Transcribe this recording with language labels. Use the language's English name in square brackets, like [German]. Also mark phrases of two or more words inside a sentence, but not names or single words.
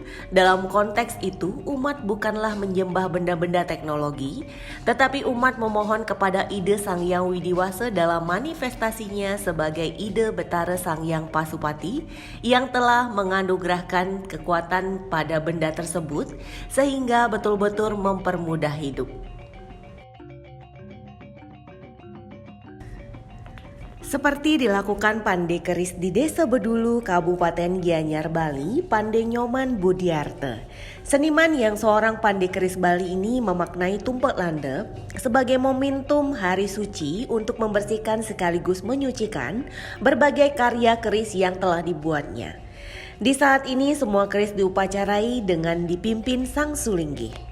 [Indonesian] Dalam konteks itu, umat bukanlah menyembah benda-benda teknologi, tetapi umat memohon kepada Ida Sang Hyang Widiwasa dalam manifestasinya sebagai Ida Betara Sang Hyang Pasupati yang telah menganugerahkan kekuatan pada benda tersebut sehingga betul-betul mempermudah hidup. Seperti dilakukan Pandai Keris di Desa Bedulu, Kabupaten Gianyar, Bali, Pandai Nyoman Budiarte. Seniman yang seorang pandai keris Bali ini memaknai Tumpek Landep sebagai momentum hari suci untuk membersihkan sekaligus menyucikan berbagai karya keris yang telah dibuatnya. Di saat ini semua keris diupacarai dengan dipimpin Sang Sulinggi.